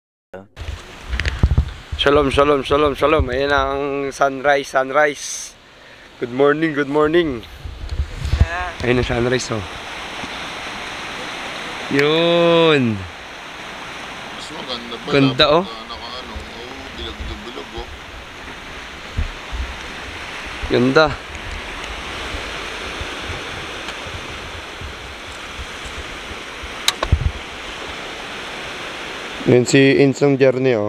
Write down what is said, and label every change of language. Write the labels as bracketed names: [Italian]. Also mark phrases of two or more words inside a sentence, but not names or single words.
[Hebrew] שלום, שלום, שלום, שלום. [Filipino] Ayan ang [English] sunrise, sunrise. Good morning, good morning. [Filipino] Ayan ang sunrise, oh. Yun. Mas maganda pa. Ganda, oh. Naka-ano, bilog-bilog, oh. Ganda. Yun si Insong Journey, oh.